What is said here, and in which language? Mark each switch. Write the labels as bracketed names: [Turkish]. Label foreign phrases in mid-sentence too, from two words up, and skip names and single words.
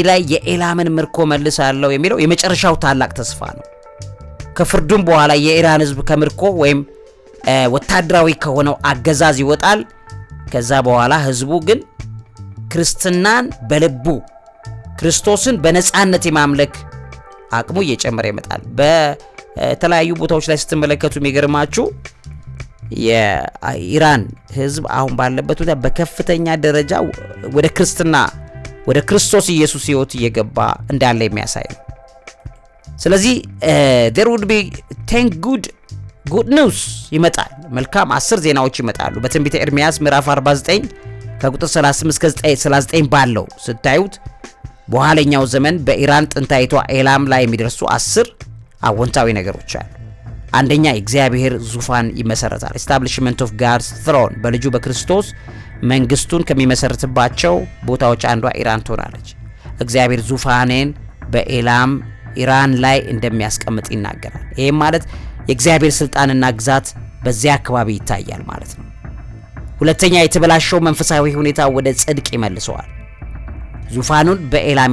[Amharic] ላይ የኤላምን ምርኮ መልሳለሁ የሚለው የመጨረሻው ታላቅ ተስፋ ነው። ከፍርዱም በኋላ የኢራን ህዝብ ከምርኮ ወይም ወታደራዊ ከሆነው አገዛዝ ይወጣል። ከዛ በኋላ ህዝቡ ግን ክርስትናን በልቡ ክርስቶስን በነጻነት የማምለክ አቅሙ እየጨመረ ይመጣል። በተለያዩ ቦታዎች ላይ ስትመለከቱ የሚገርማችሁ የኢራን ህዝብ አሁን ባለበት ሁኔታ በከፍተኛ ደረጃ ወደ ክርስትና ወደ ክርስቶስ ኢየሱስ ህይወት እየገባ እንዳለ የሚያሳይ ነው። ስለዚህ [English] there would be 10 good news [Amharic] ይመጣል። መልካም 10 ዜናዎች ይመጣሉ። በትንቢተ ኤርሚያስ ምዕራፍ 49 ከቁጥር 38 እስከ 39 ባለው ስታዩት በኋለኛው ዘመን በኢራን ጥንታዊቷ ኤላም ላይ የሚደርሱ 10 አዎንታዊ ነገሮች አሉ። አንደኛ የእግዚአብሔር ዙፋን ይመሰረታል። [English] establishment of God's throne [Amharic] በልጁ በክርስቶስ መንግስቱን ከሚመሰርትባቸው ቦታዎች አንዷ ኢራን ትሆናለች። እግዚአብሔር ዙፋኔን በኤላም ኢራን ላይ እንደሚያስቀምጥ ይናገራል። ይሄም ማለት የእግዚአብሔር ስልጣንና ግዛት በዚያ አካባቢ ይታያል ማለት ነው። ሁለተኛ የተበላሸው መንፈሳዊ ሁኔታ ወደ ጽድቅ ይመልሰዋል። ዙፋኑን በኤላም